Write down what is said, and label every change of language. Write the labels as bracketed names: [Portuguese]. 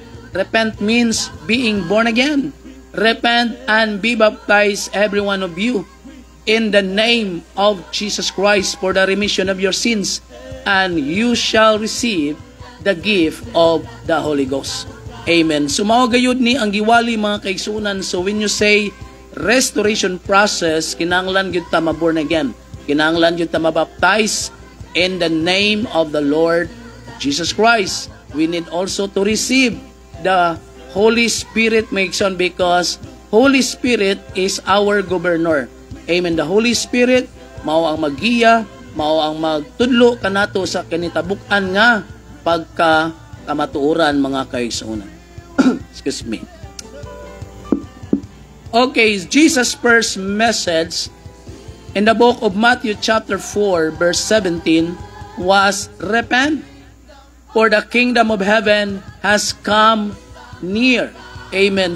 [English] Repent means being born again. Repent and be baptized every one of you in the name of Jesus Christ for the remission of your sins, and you shall receive the gift of the Holy Ghost. Amen. [Cebuano] So mao gayud ni ang giwali mga kaigsuonan. [English] So when you say restoration process, [Cebuano] kinahanglan gyud ta ma-born again. Kinahanglan gyud ta mabaptize [English] in the name of the Lord Jesus Christ. We need also to receive the Holy Spirit maigsoon, because Holy Spirit is our governor. Amen. [Cebuano] The Holy Spirit mao ang maggiya, mao ang magtudlo kanato sa kinitabuk-an nga pagka kamatuoran mga kaigsuonan. [English] Excuse me. Okay, Jesus' first message in the book of Matthew chapter 4 verse 17 was, repent, for the kingdom of heaven has come near. Amen.